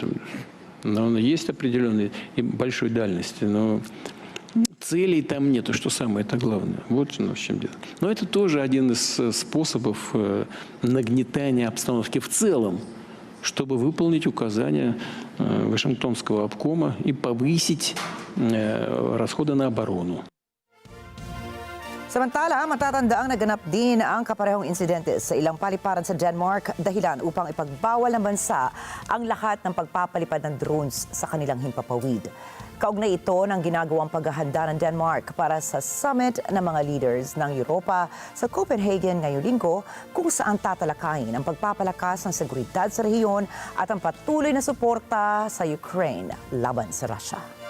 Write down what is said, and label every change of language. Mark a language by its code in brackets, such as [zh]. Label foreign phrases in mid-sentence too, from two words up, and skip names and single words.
[ru] Но есть определенные и большой дальности, но целей там нету, что самое-то главное. Вот в чем дело. Но это тоже один из способов нагнетания обстановки в целом, чтобы выполнить указания Вашингтонского обкома и повысить расходы на оборону. [tl] Samantala, matatandaang naganap din ang kaparehong insidente sa ilang paliparan sa Denmark dahilan upang ipagbawal ng bansa ang lahat ng pagpapalipad ng drones sa kanilang himpapawid. Kaugnay ito ng ginagawang paghahanda ng Denmark para sa summit ng mga leaders ng Europa sa Copenhagen ngayong linggo kung saan tatalakayin ang pagpapalakas ng seguridad sa rehiyon at ang patuloy na suporta sa Ukraine laban sa Russia.